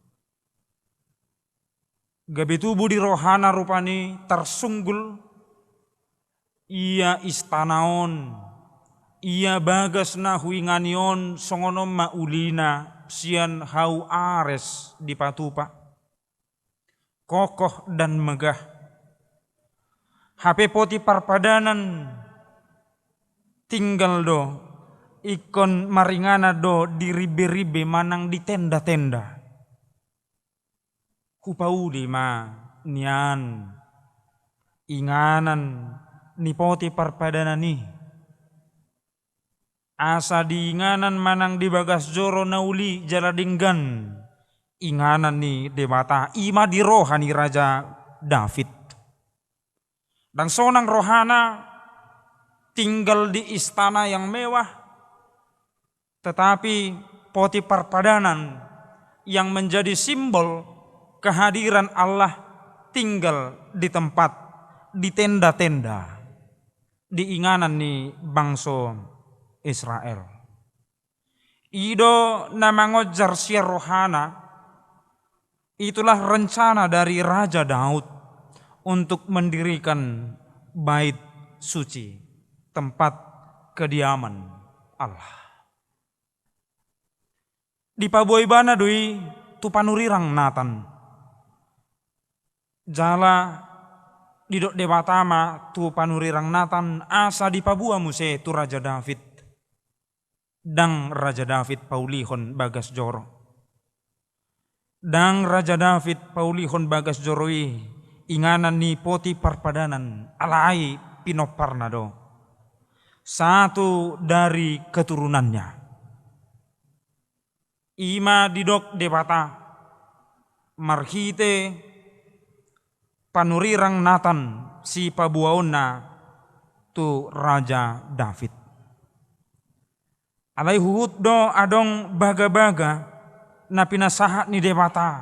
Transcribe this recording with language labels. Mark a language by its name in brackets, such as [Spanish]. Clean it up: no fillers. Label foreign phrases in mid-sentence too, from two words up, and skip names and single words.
[Batak Toba] Gabi tubuh di rohana rupani tersunggul, ia istanaon, ia bagas na huinganion songono maulina sian hau ares di patupa, [Indonesian] kokoh dan megah. [Batak Toba] HP poti parpadanan tinggal do ikon maringana do di ribe-ribe manang di tenda-tenda. Hupauli ma nian inganan ni poti parpadana ni asa di inganan manang di bagas joro nauli jaladinggan inganan ni debata ima di rohani Raja David dan sonang rohana [Indonesian] tinggal di istana yang mewah, tetapi poti parpadanan yang menjadi simbol kehadiran Allah tinggal di tempat, di tenda-tenda, [Batak Toba] di inganan ni bangsa Israel. Ido nama ngojar siar rohana, [Indonesian] itulah rencana dari Raja Daud untuk mendirikan bait suci, tempat kediaman Allah. [Batak Toba] Di paboibana doi tu panurirang natan. Jala didok debatama tu panurirang natan asa di pabua muse tu Raja David. Dang Raja David paulihon bagas joro. Dang Raja David paulihon bagas joroi inganan ni poti parpadanan alai pinoparna do. [Indonesian] Satu dari keturunannya. [Batak Toba] Ima didok debata marhite panurirang natan si pabuaonna tu Raja David. Alai huhut do adong baga-baga na pinasahat ni debata.